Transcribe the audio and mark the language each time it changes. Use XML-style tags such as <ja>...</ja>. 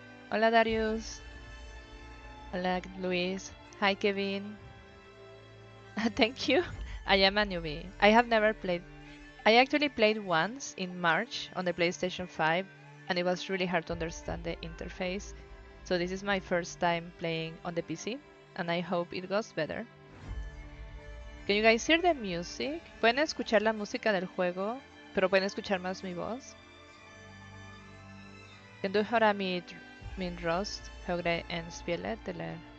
<en>Hola Darius. Hola Luis. Hi Kevin. Thank you. I am a newbie. I have never played. I actually played once in March on the PlayStation 5 and it was really hard to understand the interface. So this is my first time playing on the PC and I hope it goes better. Can you guys hear the music?</en> <es>¿Pueden escuchar la música del juego, pero pueden escuchar más mi voz?</es> <sv>Kan du höra min röst högre än spelet eller?</sv>